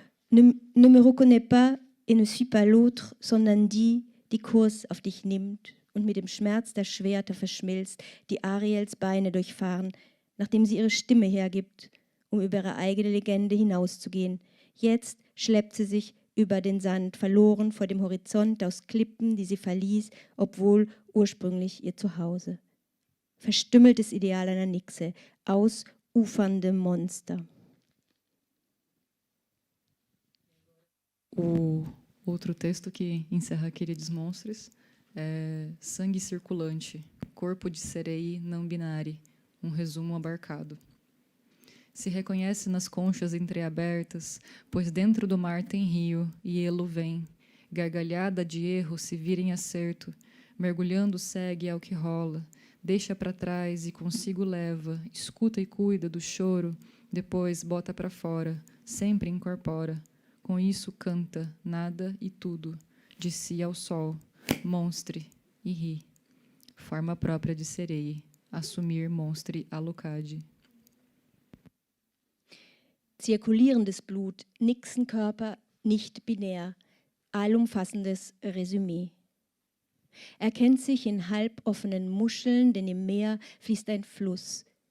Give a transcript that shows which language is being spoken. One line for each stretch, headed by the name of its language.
French: Ne me reconnais pas et ne suis pas l'autre,
German: sondern die Kurs auf dich nimmt und mit dem Schmerz der Schwerter verschmilzt, die Ariels Beine durchfahren, nachdem sie ihre Stimme hergibt, um über ihre eigene Legende hinauszugehen. Jetzt schleppt sie sich über den Sand, verloren vor dem Horizont aus Klippen, die sie verließ, obwohl ursprünglich ihr Zuhause. Verstümmeltes Ideal einer Nixe, ausufernde Monster.
Portuguese: O outro texto que encerra Queridos Monstres é Sangue Circulante, Corpo de Sereia não binário, um resumo abarcado. Se reconhece nas conchas entreabertas, pois dentro do mar tem rio, e elo vem, gargalhada de erro se vira em acerto, mergulhando segue ao que rola, deixa para trás e consigo leva, escuta e cuida do choro, depois bota para fora, sempre incorpora. Com isso canta, nada e tudo, de si ao sol, monstre e ri. Forma própria de sereia, assumir monstre alocade.
German: Zirkulierendes Blut, Nixenkörper, nicht binär, allumfassendes Resümee. Er kennt sich in halboffenen Muscheln, denn im Meer fließt ein Fluss.